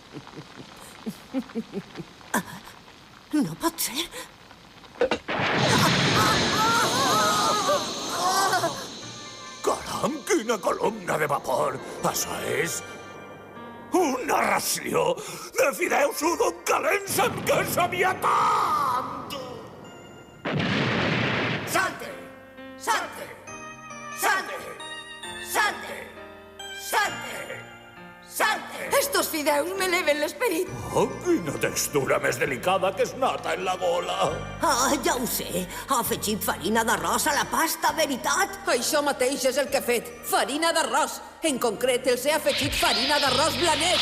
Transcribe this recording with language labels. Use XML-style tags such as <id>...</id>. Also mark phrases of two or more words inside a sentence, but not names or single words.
<ca>No pot ser. Caram, quina columna de vapor! Això és... una ració de fideus udon calents amb queso aviatant!</ca> <es>Salte! Salte! Salte! Salte! Salte! Salte!</es> <ca>Estos fideus m'eleven l'esperit. Oh, quina textura més delicada que es nota en la gola! Ah, ja ho sé. Ha afegit farina d'arròs a la pasta, veritat? Això mateix és el que he fet. Farina d'arròs. En concret, els he afegit farina d'arròs blanet.</ca>